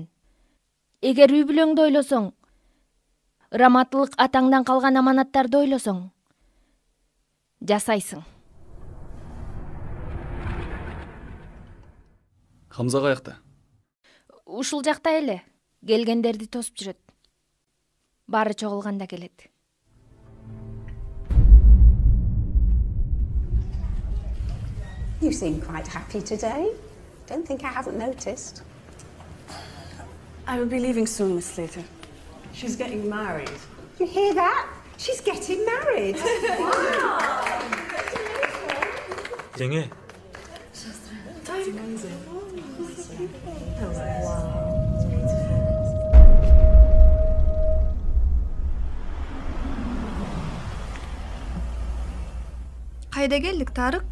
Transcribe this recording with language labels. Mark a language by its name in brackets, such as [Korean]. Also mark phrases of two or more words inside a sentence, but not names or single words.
[Kyrgyz] Эгер үй бүлөңдү ойлосоң, раматтылык атаңдан калган аманаттарды ойлосоң, жасайсың. Хамза каякта? Ушул жакта эле. келгендерди тосуп жүрөт. Баары чогулганда келет. [English] You seem quite happy today. Don't think I haven't noticed. I will be leaving soon, Miss Slater. She's getting married. You hear that? She's getting married. [Kyrgyz] Жеңе, Кайда келдик, Тарык?